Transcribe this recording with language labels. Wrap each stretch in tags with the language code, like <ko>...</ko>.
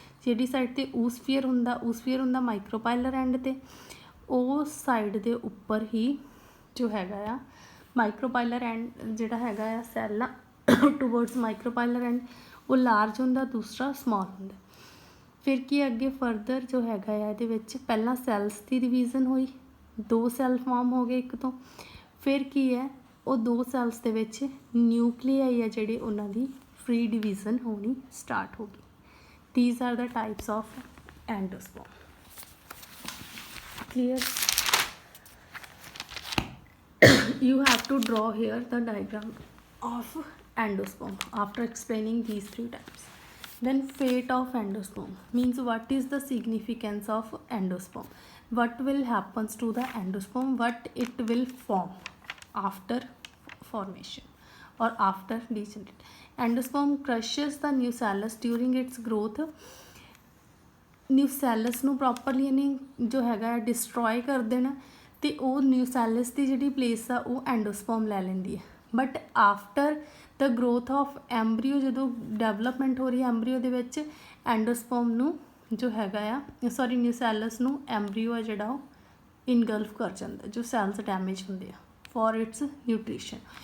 <pa>ਜਿਹੜੀ ਸਾਈਡ 'ਤੇ ਊਸਫੀਅਰ ਹੁੰਦਾ ਮਾਈਕਰੋਪਾਈਲਰ ਐਂਡ 'ਤੇ, ਉਹ ਸਾਈਡ ਦੇ ਉੱਪਰ ਹੀ ਜੋ ਹੈਗਾ ਆ ਮਾਈਕਰੋਪਾਈਲਰ ਐਂਡ ਜਿਹੜਾ ਹੈਗਾ ਆ ਸੈੱਲ ਆ ਟੂਵਰਡਸ ਮਾਈਕਰੋਪਾਈਲਰ ਐਂਡ, ਉਹ ਲਾਰਜ ਹੁੰਦਾ, ਦੂਸਰਾ ਸਮਾਲ ਹੁੰਦਾ। ਫਿਰ ਕੀ ਅੱਗੇ ਫਰਦਰ ਜੋ ਹੈਗਾ ਆ ਇਹਦੇ ਵਿੱਚ ਪਹਿਲਾਂ ਸੈਲਸ ਦੀ ਡਿਵੀਜ਼ਨ ਹੋਈ, 2 ਸੈੱਲ ਫਾਰਮ ਹੋ ਗਏ ਇੱਕ ਤੋਂ, ਫਿਰ ਕੀ ਹੈ ਉਹ 2 ਸੈਲਸ ਦੇ ਵਿੱਚ ਨਿਊਕਲੀਆਈ ਆ ਜਿਹੜੇ ਉਹਨਾਂ ਦੀ ਫ੍ਰੀ ਡਿਵੀਜ਼ਨ ਹੋਣੀ ਸਟਾਰਟ ਹੋ ਗਈ।</pa> <en>These are the types of endosperm. Clear? You have to draw here the diagram of endosperm after explaining these 3 types. Then fate of endosperm means what is the significance of endosperm, what will happens to the endosperm, what it will form after formation or after degenerate. Endosperm crushes the nucellus during its growth.</en> <pa>ਨਿਊਸੈਲਸ ਨੂੰ properly ਇਹਨੇ ਜੋ ਹੈਗਾ destroy ਕਰ ਦੇਣਾ, ਅਤੇ ਉਹ ਨਿਊਸੈਲਸ ਦੀ ਜਿਹੜੀ place ਆ ਉਹ ਐਂਡੋਸਪਰਮ ਲੈ ਲੈਂਦੀ ਹੈ।</pa> <en>but after the growth of embryo,</en> <pa>ਜਦੋਂ ਡਿਵੈਲਪਮੈਂਟ ਹੋ ਰਹੀ ਹੈ ਐਂਬਰੀਓ ਦੇ ਵਿੱਚ, ਐਂਡੋਸਪਰਮ ਨੂੰ ਜੋ ਹੈਗਾ ਆ ਨਿਊਸੈਲਸ ਨੂੰ ਐਂਬਰੀਓ ਆ ਜਿਹੜਾ ਉਹ ਇਨਗਲਫ ਕਰ ਜਾਂਦਾ, ਜੋ ਸੈਲਸ ਡੈਮੇਜ ਹੁੰਦੇ ਆ</pa> <en>For its nutrition.</en>